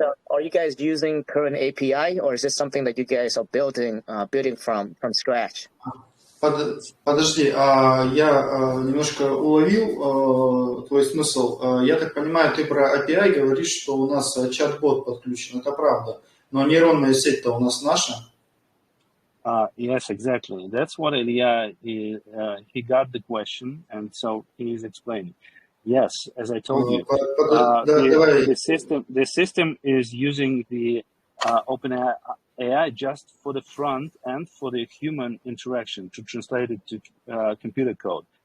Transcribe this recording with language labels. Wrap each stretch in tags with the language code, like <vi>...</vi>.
<en>Are you guys using current API, or is this something that you guys are building from scratch?</en> <ru>Подожди, я немножко уловил твой смысл. Я так понимаю, ты про API говоришь, что у нас чат-бот подключен. Это правда. Но нейронная сеть-то у нас наша.</ru> <en>Yes, exactly. That's what Ilya, he got the question, and so he is explaining. Yes, as I told you, the system is using the OpenAI just for the front and for the human interaction to translate it to computer code.</en>